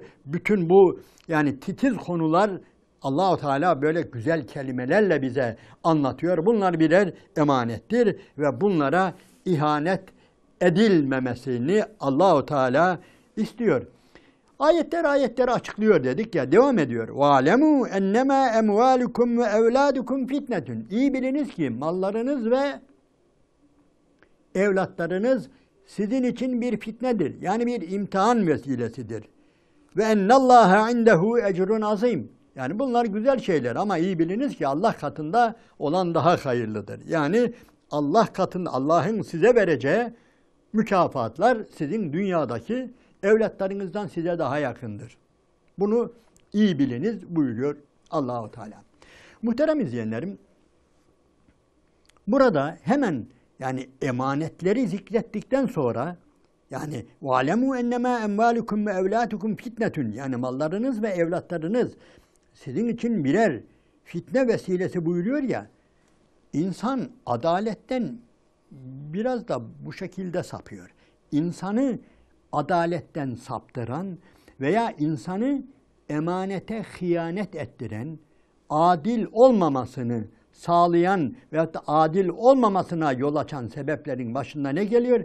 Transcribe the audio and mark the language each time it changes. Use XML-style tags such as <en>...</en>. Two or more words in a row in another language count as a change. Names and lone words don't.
<tr>Bütün bu yani titiz konular Allah-u Teala böyle güzel kelimelerle bize anlatıyor. Bunlar birer emanettir ve bunlara ihanet edilmemesini Allah-u Teala istiyor. Ayetleri açıklıyor dedik ya, devam ediyor.</tr> <ar>وَعَلَمُوا اَنَّمَا اَمْوَالُكُمْ وَاَوْلَادُكُمْ فِتْنَةٌ.</ar> <tr>İyi biliniz ki mallarınız ve evlatlarınız sizin için bir fitnedir. Yani bir imtihan vesilesidir.</tr> <ar>وأن الله عنده أجر عظيم.</ar> <tr>Yani bunlar güzel şeyler ama iyi biliniz ki Allah katında olan daha hayırlıdır. Yani Allah katında Allah'ın size vereceği mükafatlar sizin dünyadaki evlatlarınızdan size daha yakındır. Bunu iyi biliniz buyuruyor Allah-u Teala. Muhterem izleyenlerim, burada hemen yani emanetleri zikrettikten sonra yani</tr> <ar>وَعَلَمُوا اَنَّمَا اَمْوَالُكُمْ وَاَوْلَاتُكُمْ فِتْنَةٌ</ar> <tr>yani mallarınız ve evlatlarınız sizin için birer fitne vesilesi buyuruyor ya, insan adaletten biraz da bu şekilde sapıyor. İnsanı adaletten saptıran veya insanı emanete hıyanet ettiren, adil olmamasını sağlayan veyahut da adil olmamasına yol açan sebeplerin başında ne geliyor?</tr>